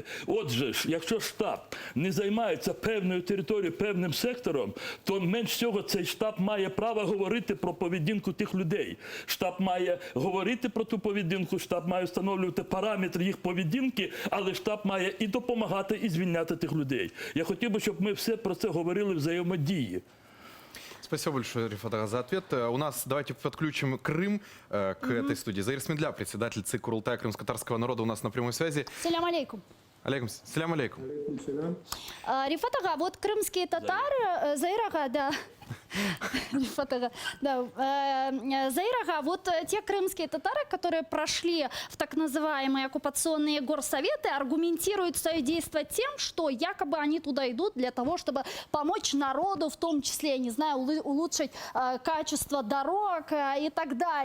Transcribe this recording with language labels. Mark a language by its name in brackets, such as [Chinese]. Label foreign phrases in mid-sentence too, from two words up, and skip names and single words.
[Ukrainian] Отже, якщо штаб не займається певною територією, певним сектором, то менш всього цей штаб має право говорити про поведінку тих людей. Штаб має говорити про ту поведінку, штаб має встановлювати параметри їх поведінки, але штаб має і допомагати, і звільняти тих людей. Я хотів би, щоб ми все про це говорили взаємодії. [Russian] Спасибо большое, Рифат Ага, за ответ. У нас, давайте подключим Крым к этой студии. Заир Смедля, председатель ЦИК Курултая крымско-татарского народа, у нас на прямой связи. [Arabic] السلام عليكم. السلام عليكم. [Russian] Рифат Ага, вот крымские татары, Заир Ага, да. Рифат Ага, да. Заир Ага, вот те крымские татары, которые прошли в так называемые оккупационные горсоветы, аргументируют свое действие тем, что якобы они туда идут для того, чтобы помочь народу, в том числе, я не знаю, улучшить качество дорог и так далее.